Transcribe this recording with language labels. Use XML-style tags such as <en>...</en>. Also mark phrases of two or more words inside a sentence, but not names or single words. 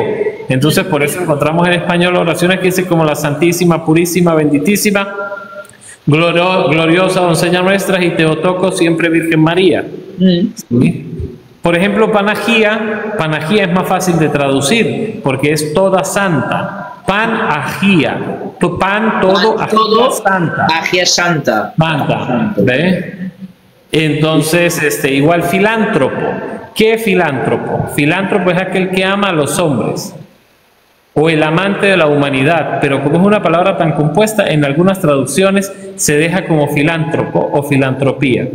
<es>Entonces por eso encontramos en español oraciones que dicen como la Santísima, Purísima, Benditísima, Gloriosa Doncella Nuestra y Teotocos, siempre Virgen María. ¿Sí? Por ejemplo, Panagía es más fácil de traducir porque es toda santa. Pan-agía, pan todo, agía santa. Agía santa. Santa, ¿ve? Entonces, igual filántropo. ¿Qué es filántropo? Filántropo es aquel que ama a los hombres o el amante de la humanidad, pero como es una palabra tan compuesta, en algunas traducciones se deja como filántropo o filantropía.</es>